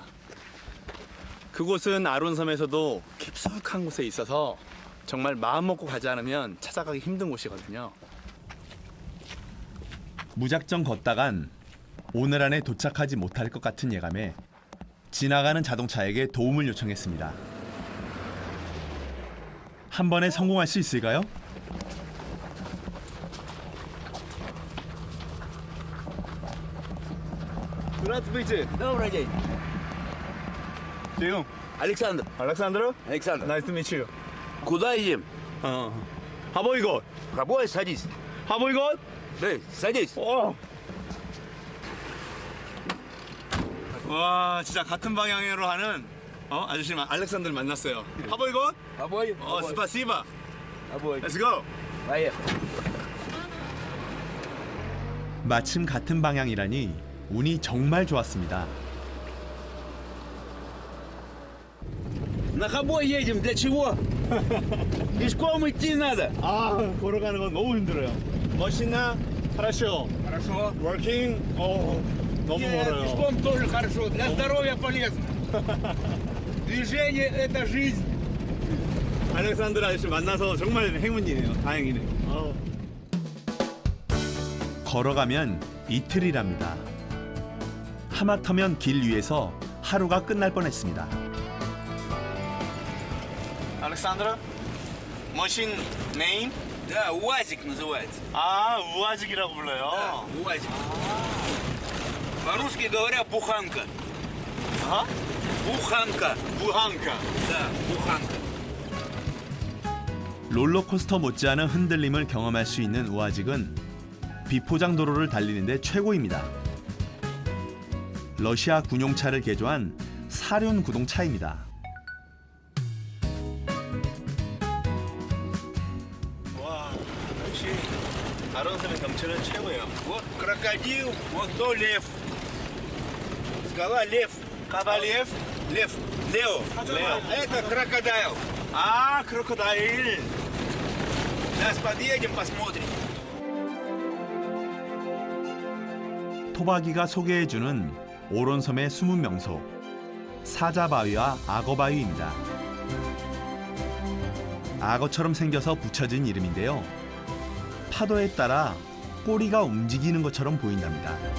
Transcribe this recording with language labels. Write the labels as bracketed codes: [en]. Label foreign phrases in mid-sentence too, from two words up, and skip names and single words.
[ko] 그곳은 아론섬에서도 깊숙한 곳에 있어서 정말 마음 먹고 가지 않으면 찾아가기 힘든 곳이거든요. 무작정 걷다간 오늘 안에 도착하지 못할 것 같은 예감에 지나가는 자동차에게 도움을 요청했습니다. 한 번에 성공할 수 있을까요? [ru] Здравствуйте. Добрый день. Дим. Александр. Александр? Александр. [en] Nice to meet you. [ru] Куда едем? [ko] 하보이곳. [ru] Хабой, садись. [ko] 하보이곳? [ru] 네, садись. [ko] 와, 진짜 같은 방향으로 하는 아저씨 알렉산드를 만났어요. 하보이곳? 하보이. [ru] 스파시바. 하보이. [en] Let's go. [ko] 마침 같은 방향이라니 운이 정말 좋았습니다. [ru] На Хабой едем. Для чего? Пешком идти надо. [ko] 걸어가는 건 너무 힘들어요. 멋있나? [ru] хорошо. Хорошо. [en] Working? [ko] 너무 멀어요. [ru] Пешком тоже хорошо. Для здоровья полезно. Движение – это жизнь. [ko] 알렉산드라 아저씨 만나서 정말 행운이네요. 다행이네요. 걸어가면 이틀이랍니다. 하마터면 길 위에서 하루가 끝날 뻔했습니다. [en] 알렉산드라? machine name? [ru] Да, УАЗик называется. [ko] 우아직이라고 불러요. [ru] Да, УАЗик. По-русски говоря, буханка. Буханка. 부항카. Да, буханка. [ko] 롤러코스터 못지않은 흔들림을 경험할 수 있는 우아직은 비포장 도로를 달리는데 최고입니다. 러시아 군용차를 개조한 사륜 구동차입니다. 와, 역시 아론섬의 경치는 최고예요. [ru] Вот крокодил, вот то лев. Скала лев. 까발리에프? Лев. Лео. Это крокодайл. 크로커다일. Сейчас подъедем, посмотрим. [ko] 토박이가 소개해주는 오론섬의 숨은 명소 사자바위와 악어바위입니다. 악어처럼 생겨서 붙여진 이름인데요. 파도에 따라 꼬리가 움직이는 것처럼 보인답니다.